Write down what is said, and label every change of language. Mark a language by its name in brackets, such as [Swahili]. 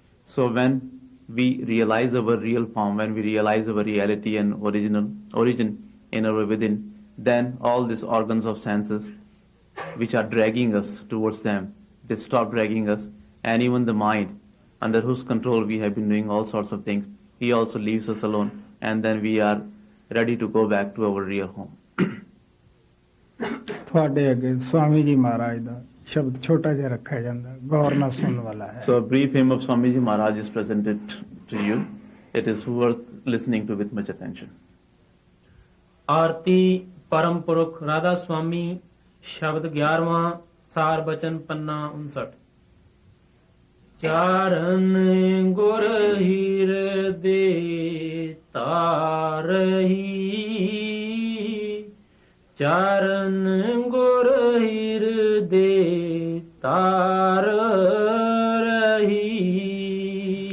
[English] So when we realize our real form, when we realize our reality and origin in our within, then all these organs of senses which are dragging us towards them, they stop dragging us, and even the mind, under whose control we have been doing all sorts of things, he also leaves us alone, and then we are ready to go back to our real home. [Punjabi] ਤੁਹਾਡੇ ਅੱਗੇ ਸਵਾਮੀ ਜੀ ਮਹਾਰਾਜ ਦਾ ਸ਼ਬਦ ਛੋਟਾ ਜਿਹਾ ਰੱਖਿਆ ਜਾਂਦਾ, ਗੌਰ ਨਾਲ ਸੁਣਨ ਵਾਲਾ ਹੈ. [English] So a brief hymn of Swamiji Maharaj is presented to you. It is worth listening to with much attention. [Punjabi] ਆਰਤੀ ਪਰਮ ਪੁਰਖ ਰਾਧਾ ਸੁਆਮੀ ਸ਼ਬਦ 11ਵਾਂ ਸਾਰ ਬਚਨ ਪੰਨਾ 59 ਚਾਰਨ ਗੁਰ ਹਿਰਦੇ ਤਾਰਹੀ ਚਾਰਨ ਗੁਰ ਹਿਰਦੇ ਤਾਰ ਰਹੀ.